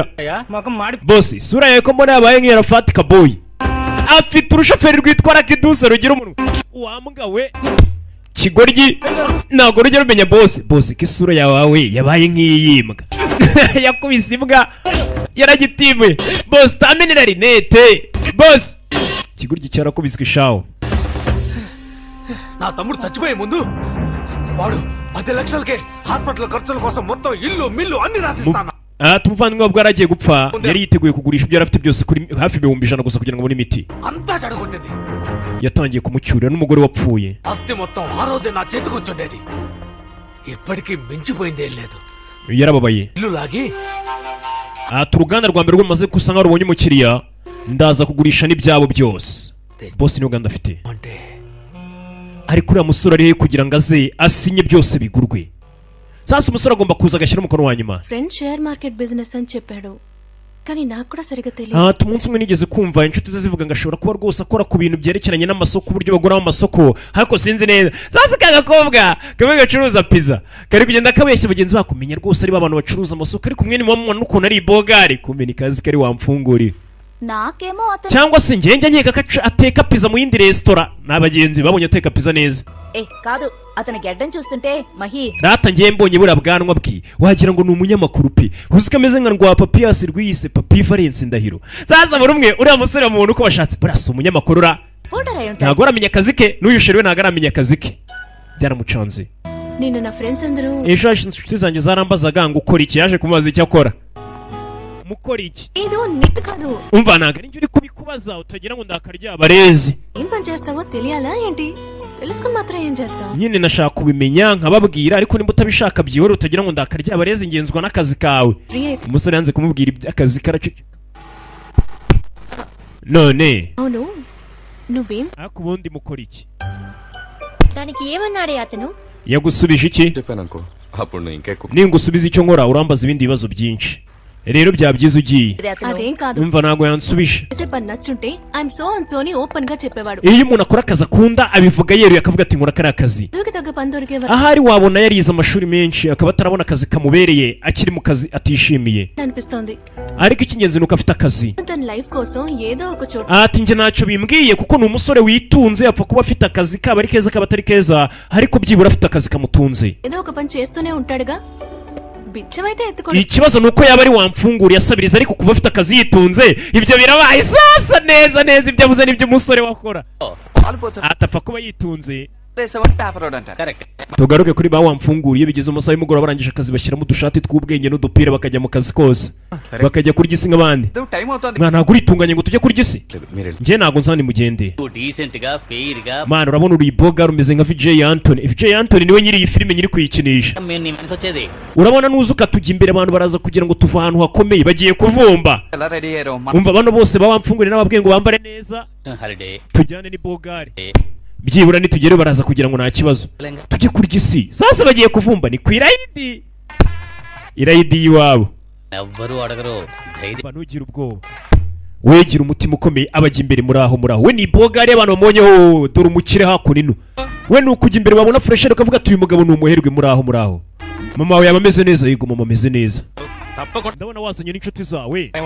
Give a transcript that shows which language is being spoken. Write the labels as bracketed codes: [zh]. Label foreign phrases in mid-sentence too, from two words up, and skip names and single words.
[rw] bosi sura yawe ko mbona yabaye nk'iyarafati kaboyi afite urushoferi rwitwara kiduse rugira umunwa wambwa we kigoryi ntabwo rujya rumenya bosi. bosi ko isura yawe yabaye nk'iyimbwa yakubise imbwa yaragitiwe. bosi utamenera rinete bosi. kigoryi cyarakubiswe ishaho. [te] నా తమ్ముడు చచ్చిపోయే ముందు వాడు 10 లక్షలకే హాస్పిటల్ ఖర్చుల కోసం మొత్తం ఇల్లు మిల్లు అన్ని రాసిస్తాను. [rw] umuvandimwe wabwo yari agiye gupfa yari yiteguye kugurisha ibyo yari afite byose kuri hafi 100,000 gusa kugira ngo abone imiti. [te] అంతా చెడగొట్టింది. [rw] yatangiye kumucyurira n'umugore wapfuye. [te] ఆస్తి మొత్తం ఆ రోజే నా చేతికి వచ్చుండేది. ఇప్పటికీ మించిపోయిందేం లేదు. [rw] yarababaye. [te] ఇల్లు లాగి [rw] uruganda rwa mbere rwamaze gusa nkaho rubonye umukiriya ndaza kugurisha n'ibyabo byose. bosi niyo ganda afite [te] అంటే [rw] ariko uriya musore ari kugira ngo aze asinye byose bigurwe. sasa umusore agomba kuza agashyira umukono wa nyuma. [en] friend share market business [te] అని చెప్పాడు కానీ నాకు కూడా సరిగా తెలియదు. [rw] umunsi umwe nigeze kumva inshuti ze zivuga ngo ashobora kuba rwose akora ku bintu byerekeranye n'amasoko uburyo baguramo amasoko ariko sinzi neza. sasa ka gakobwa kamwe gacuruza pizza kari kugenda kabeshya bagenzi bakumenya rwose ari abantu bacuruza amasoko ariko umwe ni mama n'ukuntu ari ibogari kumbe ni kazi kari wamfungurira. [te] నాకేమో అతను [rw] cyangwa se njye nkeka ko ateka pizza mu yindi resitora n'abagenzi babonye ateka pizza neza. [te] కాదు అతని గెడ్డం చూస్తుంటే మహి [rw] rata ngiye mbonye buriya bwanwa bwe wagira ngo ni umunyamakuru pe uzi ko ameze nka rwa papiyasi rwiyise papi Valence Ndahiro. sasa buri umwe uriya musore mubona uko bashatse burasa umunyamakuru ra ntabwo aramenya akazi ke n'uyu sheri we ntabwo aramenya akazi ke byaramucanze. [te] నిన్న నా ఫ్రెండ్స్ అందరూ [rw] ejo hashize inshuti zanjye zarambazaga ngo ukora iki yaje kumubaza icyo akora. mukora iki? [te] ఏదో నిట్ కాదు [rw] umva ntabwo ari njye uri kubikubaza utagira ngo ndakarya abarezi. [te] ఏం పని చేస్తావో తెలియాలా ఏంటి? తెలుసుకుని మాత్రం ఏం చేస్తావు? [rw] nyine nashaka kubimenya nkababwira ariko nimba utabishaka byihore utagira ngo ndakarya abarezi ingenzwa n'akazi kawe. umusore yanze kumubwira iby'akazi karaceceka. none [te] అవును నువ్వేం [rw] ariko ubundi mukora iki? [te] దానికి ఏమన్నాడే అతను? [rw] yagusubije iki? [te] చెప్పాను అనుకో అప్పుడు నువ్వు ఇంకెక్కువ [rw] ningusubiza icyo nkora urambaza ibindi bibazo byinshi. rero byabyiza ugiye [te] అదేం కాదు [rw] umva ntabwo yansubije [te] చేసే పని నచ్చుంటే [en] I'm so and so [te] అని ఓపెన్ గా చెప్పేవాడు [rw] iyo umuntu akora akazi akunda abivuga yeruye akavuga ati nkora kariya kazi [te] చదువుకి తగ్గ పని దొరికేవాడు [rw] ahari wabona yarize amashuri menshi akaba atarabona akazi kamubereye akiri mu kazi atishimiye [te] అనిపిస్తోంది [rw] ariko icy'ingenzi nuko afite akazi [te] తన లైఫ్ కోసం ఏదో ఒక చోట [rw] ati njye ntacyo bimbwiye kuko ni umusore witunze apfa kuba afite akazi kaba ari keza kaba atari keza ariko byibura afite akazi kamutunze [te] ఏదో ఒక పని చేస్తూనే ఉంటాడుగా బిచ్చమైతే ఎత్తుకో [rw] ikibazo nuko yaba ari wamfunguriye asabiriza ariko kuba afite akazi yitunze ibyo birabaye sasa neza neza ibyo avuze nibyo umusore wakora atapfa kuba yitunze tugaruke kuri ba wamfunguriye bigeze amasaha y'umugoroba barangije akazi bashyiramo udushati tw'ubwenge n'udupira bakajya mu kazi kose bakajya kurya isi nk'abandi mwana ntabwo uritunganye ngo tujye kurya isi njye ntabwo nzani mugende [te] డీసెంట్ గా ఫెయిర్ గా [rw] mwana urabona uri boga rumeze nka VJ Anthony VJ Anthony niwe nyiri iyi filime nyiri kuyikinisha [te] మేము నీ మనసు వచ్చేది [rw] urabona nuza ukatujya imbere abantu baraza kugira ngo tuve ahantu hakomeye bagiye kuvumba umva bano bose bawamfunguriye n'ababwiye ngo bambare neza [te] హాలిడే [rw] tujyane ni bogari byibura nitugere baraza kugira ngo nta kibazo tujye kurya isi sasa bagiye kuvumba ni ku irayidi y'iwabo [te] ఎవ్వరూ అడగరు [rw] mba ntugire ubwoba wegira umutima ukomeye abajya imbere muri aho we ni bogari abantu bamonye dore umukire hakuno we ni ukujya imbere wabona furesheri ukavuga ati uyu mugabo ni umuherwe muri aho mama wawe yaba ameze neza yego mama ameze neza ndabona wazanye n'inshuti zawe